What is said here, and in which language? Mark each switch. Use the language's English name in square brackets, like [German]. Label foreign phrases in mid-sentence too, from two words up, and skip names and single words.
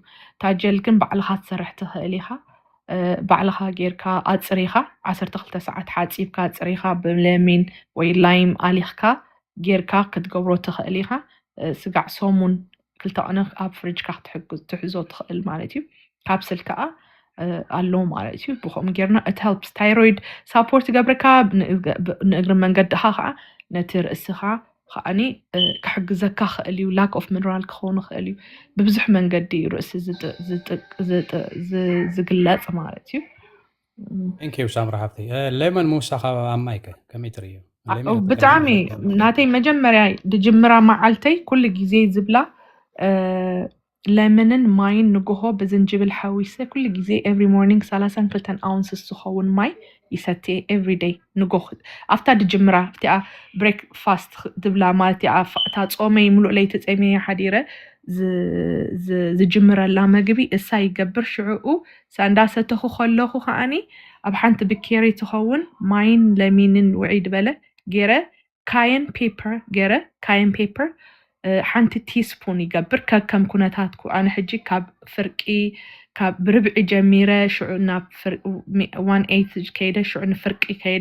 [Tigrinya] ታጀል ግን ባዕልኻ ትሰርሕ ትኽእል ኢኻ ባዕልኻ ጌርካ ኣፅሪኻ 12 ሰዓት ሓፂብካ ኣፅሪኻ ብለሚን ወይ ላይም ኣሊኽካ ጌርካ ክትገብሮ ትኽእል ኢኻ ስጋዕ ሶሙን ክልተ ቀነ ኣብ ፍሪጅካ ክትሕዞ ትኽእል ማለት እዩ ካፕስል ከዓ ኣሎ ማለት እዩ ብኸም ጌርና [English] it helps thyroid support [Tigrinya] ገብረካ ንእግሪ መንገድኻ ከዓ ነቲ ርእስኻ ከዓኒ ክሕግዘካ ክእል እዩ [English] lack of mineral [Tigrinya] ክኾን ክእል እዩ ብብዙሕ መንገዲ ርእሲ ዝግለጽ ማለት እዩ [English] Thank you [Tigrinya] ሳምሪ ሃብቲ ሌመን ሙሳኻ ኣማይከ ከመይ ትርእዩ ብጣዕሚ ናተይ መጀመርያ ድጅምራ መዓልተይ ኩሉ ግዜ ዝብላ ለምንን ማይን ንግሆ ብዝንጅብል ሓዊሰ ኩሉ ግዜ [English] every morning [Tigrinya] 32 ounces ዝኸውን ማይ ይሰትየ [English] every day [Tigrinya] ንግሆ ኣፍታ ድጅምራ እቲኣ ብሬክፋስት ድብላ ማለት እታ ጾመይ ሙሉእ ለይቲ ጸመየ ሓዲረ ዝጅምረላ መግቢ እሳ ይገብር ሽዑኡ ሳንዳሰተኹ ከለኹ ከዓኒ ኣብ ሓንቲ ብኬሪ ትኸውን ማይን ለሚንን ውዒድ በለ ገይረ [English] cayenne pepper [Tigrinya] ሓንቲ ቲስፑን ይገብር ከም ኩነታትኩ ኣነ ሕጂ ካብ ፍርቂ ካብ ብርብዒ ጀሚረ ሽዑ ናብ 1/8 ከይደ ሽዑ ንፍርቂ ከይደ